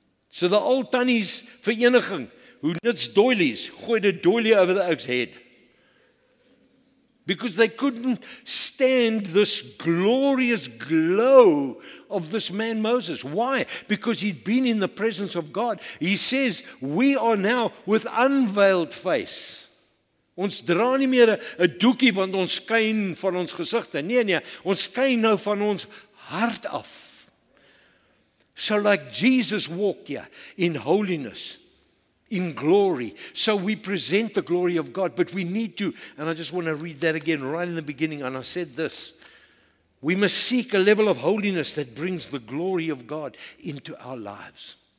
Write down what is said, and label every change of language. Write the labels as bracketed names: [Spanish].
[English] So the old [Afrikaans] tannies vereniging, [English] who knits doilies, gooide a doilie over the oak's head. Because they couldn't stand this glorious glow of this man Moses. Why? Because he'd been in the presence of God. He says, we are now with unveiled face. [Afrikaans] Ons dra nie meer 'n doekie want ons skyn van ons gesigte. Nee, ons skyn nou van ons hart af. [English] So like Jesus walked here in holiness, in glory. So we present the glory of God, but we need to, and I just want to read that again right in the beginning, and I said this, we must seek a level of holiness that brings the glory of God into our lives.